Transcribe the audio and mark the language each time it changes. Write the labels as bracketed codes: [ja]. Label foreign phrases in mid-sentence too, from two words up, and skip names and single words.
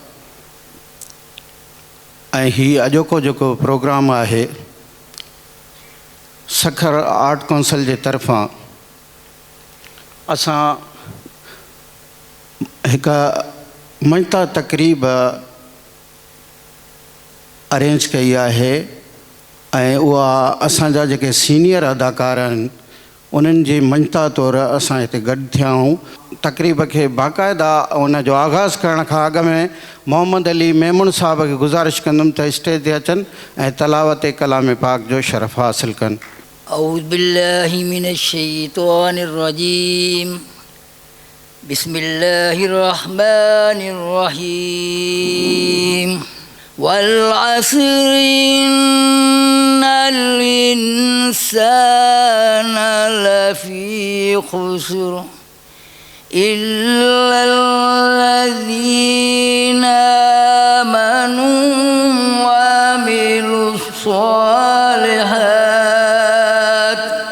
[sd] ऐं ही अॼोको जेको प्रोग्राम आहे सखर आर्ट काउंसिल जे तरफ़ां असां हिकु मंता तक़रीब अरेंज कई आहे ऐं उहा असांजा जेके सीनियर अदाकार आहिनि उन्हनि जी मंता तौरु असां हिते गॾु थिया आहियूं। तक़रीब खे बाक़ाइदा उन जो आगाज़ करण खां अॻु में मोहम्मद अली मेमुन साहब खे गुज़ारिश कंदुमि त स्टेज ते अचनि ऐं तलावत कलाम पाक जो शरफ़ हासिल कनि। [ar] أعوذ بالله من الشيطان الرجيم. بسم الله الرحمن الرحيم. والعصر إن الإنسان لفي خسر إلا الذين آمنوا وعملوا الصالحات